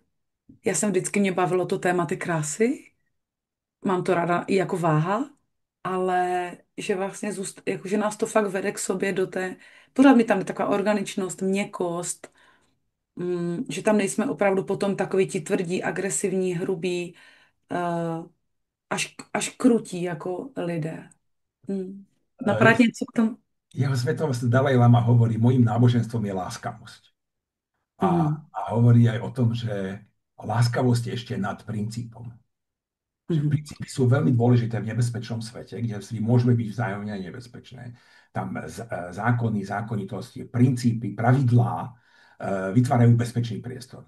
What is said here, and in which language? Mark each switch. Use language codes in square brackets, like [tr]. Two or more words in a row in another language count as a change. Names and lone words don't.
[cs] Já jsem vždycky, mě bavilo to téma ty krásy, mám to ráda i jako váha, ale že vlastně jako, že nás to fakt vede k sobě do té, pořád mi tam je taková organičnost, měkkost, že tam nejsme opravdu potom takoví ti tvrdí, agresivní, hrubí, eh, až krutí jako lidé. Mm. Napadá ti něco k tomu? [sk] Jeho svetovosť Dalaj Lama hovorí, mojim náboženstvom je láskavosť. Mhm. A hovorí aj o tom, že láskavosť je ešte nad princípom. Že Mhm. princípy sú veľmi dôležité v nebezpečnom svete, kde si môžeme byť vzájomne nebezpečné. Tam zákony, zákonitosti, princípy, pravidlá vytvárajú bezpečný priestor.